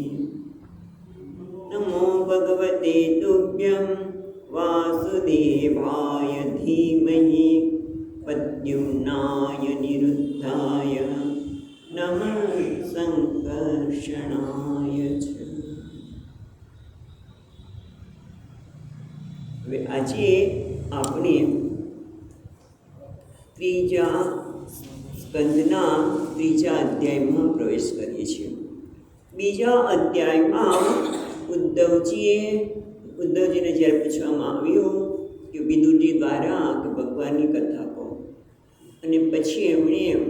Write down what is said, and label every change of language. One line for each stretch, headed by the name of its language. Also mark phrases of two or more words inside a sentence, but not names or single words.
Sanskrit: नमो भगवते तुभ्यं वासुदेवाय धीमहि प्रद्युम्नाय निरुद्धाय नमः संकर्षणाय च।
Gujarati: હવે આજે આપણે ત્રીજા સ્કંદના ત્રીજા અધ્યાયમાં પ્રવેશ કરીએ છીએ. બીજા અધ્યાયમાં ઉદ્ધવજીને જ્યારે પૂછવામાં આવ્યું કે વિદુરજી દ્વારા કે ભગવાનની કથા કહો, અને પછી એમણે